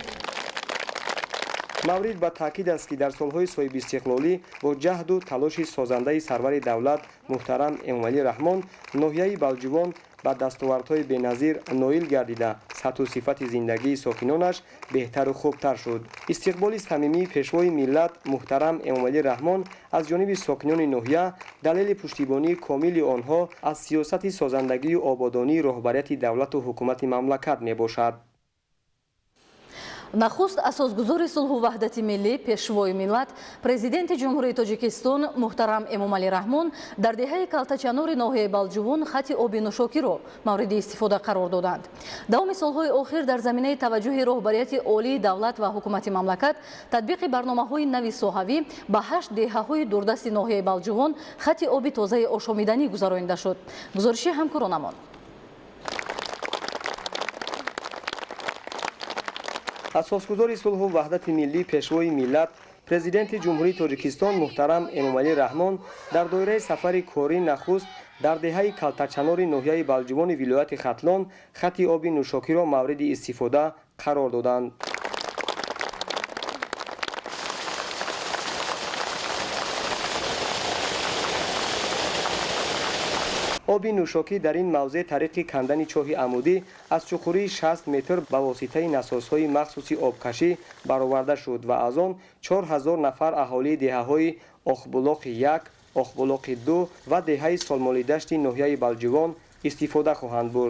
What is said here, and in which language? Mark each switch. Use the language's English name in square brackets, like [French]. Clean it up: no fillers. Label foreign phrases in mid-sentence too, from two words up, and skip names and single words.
[Tajik] Мавриди таъкид аст, ки дар солҳои соҳибистиқлолӣ бо ҷаҳду талоши созандаи Сарвари давлат муҳтарам Эмомалӣ Раҳмон ноҳияи Балҷувон ба дастовардҳои беназир ноил гардида сатҳу сифати зиндагии сокинонаш беҳтару хубтар шуд. Истиқболи самимии Пешвои миллат муҳтарам Эмомалӣ Раҳмон аз ҷониби сокинони ноҳия далели пуштибонии комили онҳо аз сиёсати созандагӣ ва ободонии роҳбарияти давлат ва ҳукумати мамлакат мебошад. нахуст асосгузори сулҳу ваҳдати миллӣ пешвои миллат президенти ҷумҳурии тоҷикистон муҳтарам эмомалӣ раҳмон дар деҳаи калтачанори ноҳияи балҷувон хати оби нӯшокиро мавриди истифода қарор доданд. давоми солҳои охир дар заминаи таваҷҷӯҳи роҳбарияти олии давлат ва ҳукумати мамлакат татбиқи барномаҳои нави соҳавӣ ба 8 деҳаҳои дурдасти ноҳияи балҷувон хати оби тозаи ошомиданӣ гузаронида шуд. гузориши ҳамкоронамон. Асосгузори сулҳу ваҳдати миллӣ Пешвои миллат президенти ҷумҳурии тоҷикистон муҳтарам эмомалӣ раҳмон дар доираи сафари корӣ нахуст дар деҳаи калтачанори ноҳияи балҷувони вилояти хатлон хати оби нӯшокиро мавриди истифода қарор доданд. оби нӯшокӣ дар ин мавзеъ тариқи кандани чоҳи амудӣ аз чуқурии 60 метр ба воситаи насосҳои махсуси обкашӣ бароварда шуд ва аз он 4000 нафар аҳолии деҳаҳои Охбулоқи 1, Охбулоқи 2 ва деҳаи Солмолидашти ноҳияи Балҷувон истифода хоҳанд бурд.